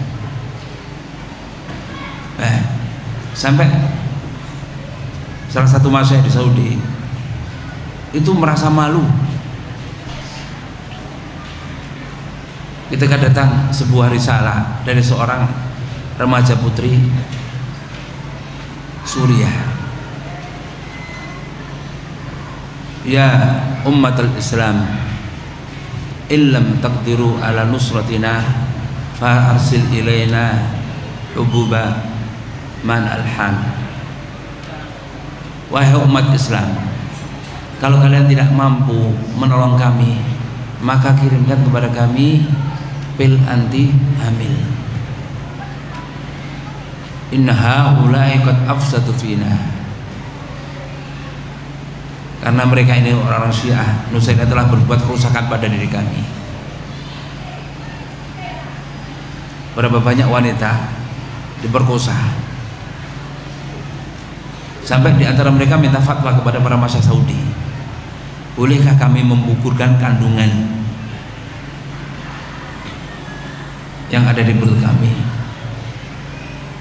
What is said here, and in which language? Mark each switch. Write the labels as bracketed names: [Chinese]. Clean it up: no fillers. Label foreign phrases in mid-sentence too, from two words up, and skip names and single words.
[Indonesian] Sampai salah satu masyayikh di Saudi itu merasa malu ketika datang sebuah risalah dari seorang remaja putri Suriah. [Arabic] يا أمة الإسلام إن لم تقدروا على نصرتنا فأرسل إلينا حبوب منع الحمل. [Indonesian] Wahai umat Islam, kalau kalian tidak mampu menolong kami, maka kirimkan kepada kami pil anti hamil. [Arabic] إن هؤلاء قد أفسدوا فينا. [Indonesian] Karena mereka ini orang-orang Syiah Nusairiyah telah berbuat kerusakan pada diri kami. Berapa banyak wanita diperkosa, sampai di antara mereka minta fatwa kepada para masyayikh Saudi, bolehkah kami mengukurkan kandungan yang ada di perut kami?